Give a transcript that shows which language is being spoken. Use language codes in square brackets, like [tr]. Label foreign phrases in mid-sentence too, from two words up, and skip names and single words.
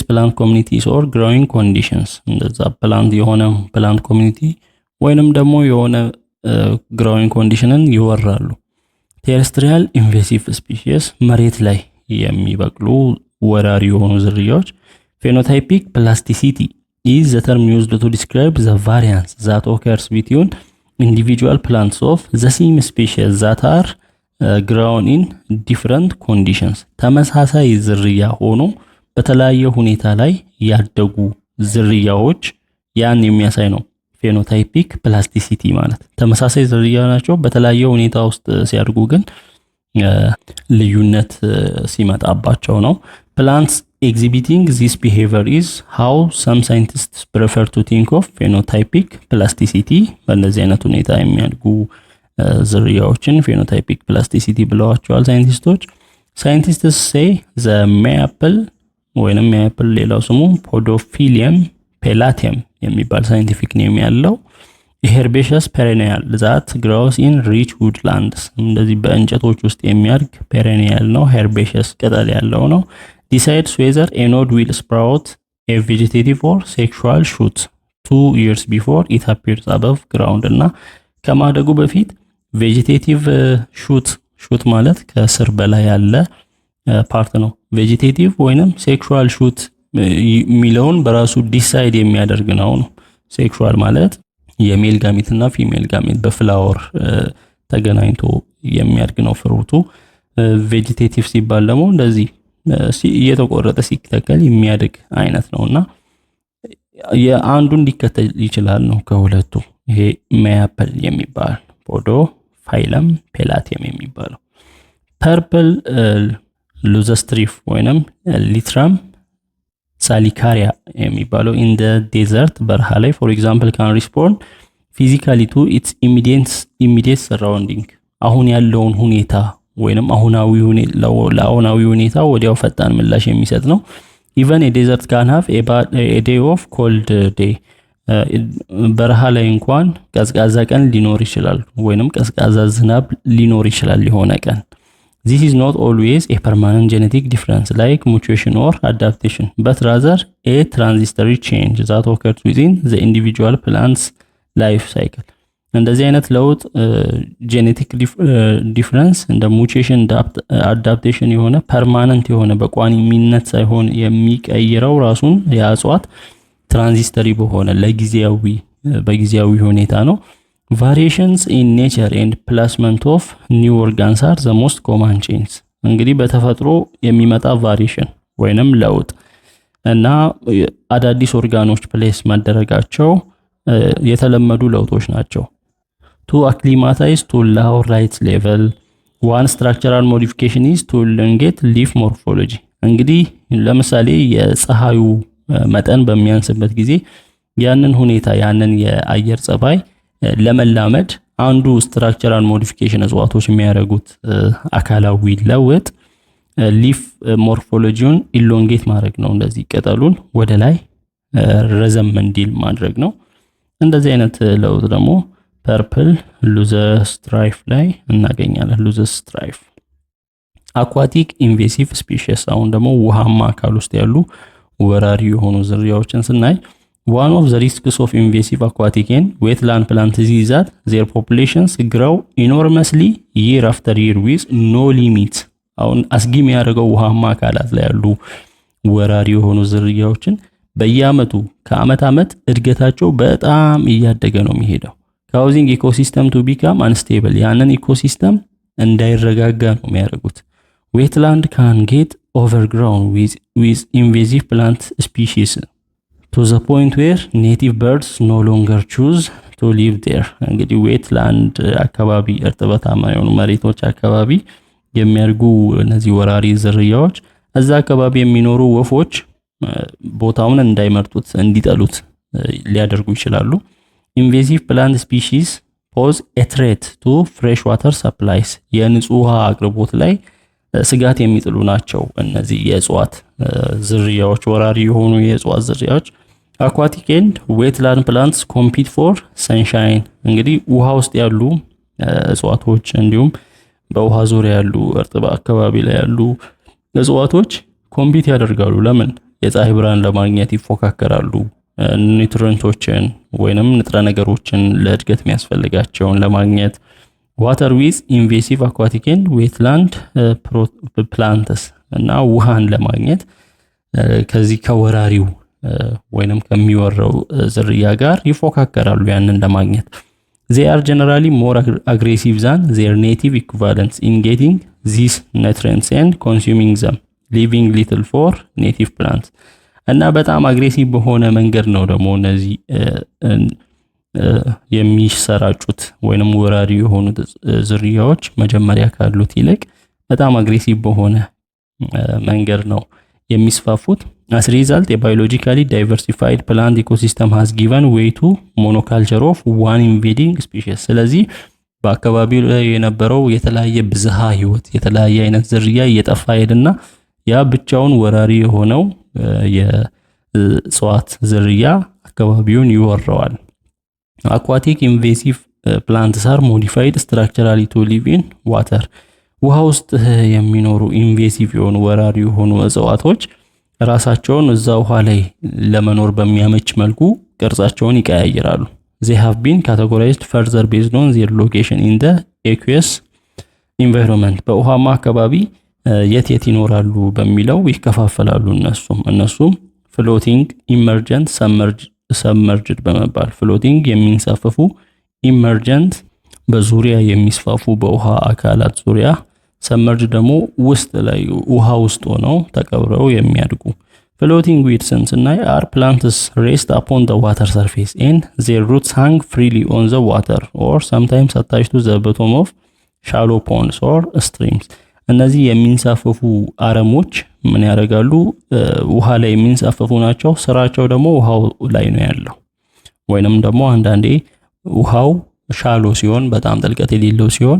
[en] plant communities or growing conditions [am] እንደዛ ፕላንት የሆነ [en] plant community [am] ወይንም ደግሞ የሆነ [en] growing condition [am] ይወራሉ። [en] terrestrial invasive [am] ስፒሺስ መሬት ላይ የሚበቅሉ ወራሪ የሆኑ ዝርያዎች [en] phenotypic plasticity is the term used to describe the variance that occurs between individual plants of the same species that are grown in different conditions [am] ተመሳሳይ ዝርያ ሆኖ በተለያየ ሁኔታ ላይ ያደጉ ዝርያዎች ያን የሚያሳይ ነው። [en] phenotypic plasticity [am] ማለት ተመሳሳይ ዝርያ ናቸው በተለያየ ሁኔታ ውስጥ ሲያድጉ ግን ልዩነት ሲመጣባቸው ነው። [en] plants exhibiting this behavior is how some scientists prefer to think of phenotypic plasticity [am] በእንደዚህ አይነት ሁኔታ የሚያድጉ ዝርያዎችን [en] phenotypic plasticity [am] ብለዋቸዋል ሳይንቲስቶች [en] scientists say the maple ወይንም maple [am] ሌላው ስሙ [en] Podophyllum palateum የሚባል scientific name ያለው herbaceous perennial that grows in rich woodlands [am] እንደዚህ በእንጨቶች ውስጥ የሚያድግ [en] perennial ነው herbaceous [am] ቅጠል ያለው ነው [en] decides whether a node will sprout a vegetative or sexual shoot 2 years before it appears above ground [am] እና ከማደጉ በፊት [en] vegetative shoot [am] ማለት ከስር በላይ ያለ ፓርት ነው vegetative ወይንም [en] sexual shoot [am] ሚለውን በራሱ ዲሳይድ የሚያደርግ ነው sexual ማለት [en] male gamete [am] እና [en] female gamete [am] በፍላወር ተገናኝቶ የሚያድግ ነው ፍሩቱ vegetative ሲባል ደግሞ እንደዚህ እየተቆረጠ ሲተከል የሚያድግ አይነት ነውና የአንዱን ሊከተል ይችላል ነው ከሁለቱ ይሄ ማፕል የሚባል Podophyllum palateum የሚባለው [en] purple leucostrip [am] ወይንም Lythrum salicaria የሚባለው [en] in the desert [am] በረሃ ላይ [en] for example can respond physically to its immediate surrounding [am] አሁን ያለውን ሁኔታ ወይንም አሁናዊ ሁኔታ ወዲያው ፈጣን ምላሽ የሚሰጥ ነው [en] even a desert can have a day of cold day [am] በረሃ ላይ እንኳን ቀዝቃዛ ቀን ሊኖር ይችላል ወይንም ቀዝቃዛ ዝናብ ሊኖር ይችላል የሆነ ቀን [en] This is not always a permanent genetic difference like mutation or adaptation, but rather a transitory change that occurs within the individual plant's life cycle. [am] እንደዚህ አይነት ለውጥ [en] genetic difference [am] እንደ ሙቴሽን አዳፕቴሽን የሆነ ፐርማነንት የሆነ በቋሚነት ሳይሆን የሚቀይረው ራሱን ያጽዋት ትራንዚስተሪ በሆነ በጊዜያዊ ሁኔታ ነው [en] variations in nature and placement of new organs are the most common changes [am] እንግዲህ በተፈጥሮ የሚመጣ variation ወይንም ለውጥ እና አዳዲስ ኦርጋኖች ፕሌስ ማደረጋቸው የተለመዱ ለውጦች ናቸው [en] to acclimatize to lower light level one structural modification is to elongate leaf morphology [am] እንግዲህ ለምሳሌ የፀሐዩ መጠን በሚያንስበት ጊዜ ያንን ሁኔታ ያንን የአየር ጸባይ ለመላመድ አንዱ [en] structural modification [am] እጽዋቶች የሚያደርጉት አካላዊ ለውጥ [en] leaf morphology [am] ኢሎንጌት ማድረግ ነው እንደዚህ ቅጠሉን ወደ ላይ ረዘም እንዲል ማድረግ ነው እንደዚህ አይነት ለውጥ ደግሞ [en] purple loosestrife [am] ላይ እናገኛለን ሉዘስትራይፍ [en] aquatic invasive species [am] አሁን ደግሞ ውሃማ አካል ውስጥ ያሉ ወራሪ የሆኑ ዝርያዎችን ስናይ [en] One of the risks of invasive aquatic and wetland plants is that their populations grow enormously year after year with no limit. [am] አሁን አስጊ የሚያደርገው ውሃማ አካላት ላይ ያሉ ወራሪ የሆኑ ዝርያዎችን በየአመቱ ከአመት አመት እድገታቸው በጣም እያደገ ነው የሚሄደው [en] causing ecosystem to become unstable [am] ያንን ኢኮሲስተም እንዳይረጋጋ ነው የሚያደርጉት [en] wetland can get overgrown with invasive plant species to the point where native birds no longer choose to live there [am] እንግዲህ wetland አካባቢ እርጥበታማ የሆኑ መሬቶች አካባቢ የሚያርጉ እነዚህ ወራሪ ዝርያዎች እዛ አካባቢ የሚኖሩ ወፎች ቦታውን እንዳይመርጡት እንዲጠሉት ሊያደርጉ ይችላሉ [en] invasive plant species pose a threat to freshwater supplies [am] የንጹህ ውሃ አቅርቦት ላይ ስጋት የሚጥሉ ናቸው እነዚህ የእጽዋት ዝርያዎች ወራሪ የሆኑ የእጽዋት ዝርያዎች [en] aquatic and wetland plants compete for sunshine [am] እንግዲህ ውሃ ውስጥ ያሉ እጽዋቶች እንዲሁም በውሃ ዙሪያ ያሉ እርጥብ አካባቢ ላይ ያሉ እጽዋቶች ኮምፒት ያደርጋሉ ለምን የፀሐይ ብርሃን ለማግኘት ይፎካከራሉ ኒውትሪየንቶችን ወይንም ንጥረ ነገሮችን ለእድገት የሚያስፈልጋቸውን ለማግኘት [en] water with invasive aquatic and wetland plants [am] እና ውሃን ለማግኘት ከዚህ ከወራሪው ወይንም ከሚወራው ዝርያ ጋር ይፎካከራሉ ያንን ለማግኘት [en] they are generally more aggressive than their native equivalents in getting these nutrients and consuming them leaving little for native plants [am] እና በጣም አግሬሲቭ በሆነ መንገድ ነው ደግሞ እነዚህ የሚሰራጩት ወይንም ወራሪ የሆኑ ዝርያዎች መጀመሪያ ካሉት ይልቅ በጣም አግሬሲቭ በሆነ መንገድ ነው የሚስፋፉት። [en] as result a biologically diversified plant ecosystem has given way to monoculture of one invading species። [am] ስለዚህ በአካባቢው ላይ የነበረው የተለያየ ብዝሃ ህይወት የተለያየ አይነት ዝርያ እየጠፋ ሄደና ያ ብቻውን ወራሪ የሆነው የእጽዋት ዝርያ አካባቢውን ይወረዋል። [en] aquatic invasive plants are modified structurally to live in water። [am] ውሃ ውስጥ የሚኖሩ ኢንቬሲቭ የሆኑ ወራሪ የሆኑ እጽዋቶች ራሳቸውን እዛ ውሃ ላይ ለመኖር በሚያመች መልኩ ቅርጻቸውን ይቀያይራሉ። [en] they have been categorized further based on their location in the aqueous environment። [am] በውሃማ አካባቢ የት ይኖራሉ በሚለው ይከፋፈላሉ። እነሱም [en] floating emergent submerged [am] በመባል floating የሚንሳፈፉ emergent በዙሪያ የሚስፋፉ በውሃ አካላት ዙሪያ submerged ደግሞ ውስጥ ላይ ውሃ ውስጥ ሆነው ተቀብረው የሚያድጉ። [en] floating weeds ስናይ are plants raised upon the water surface and their roots hang freely on the water or sometimes attached to the bottom of shallow ponds or streams። [am] እነዚህ የሚንሳፈፉ አረሞች ምን ያደርጋሉ? ውሃ ላይ የሚንሳፈፉ ናቸው። ስራቸው ደግሞ ውሃው ላይ ነው ያለው። ወይንም ደግሞ አንዳንዴ ውሃው ሻሎ ሲሆን በጣም ጥልቀት የሌለው ሲሆን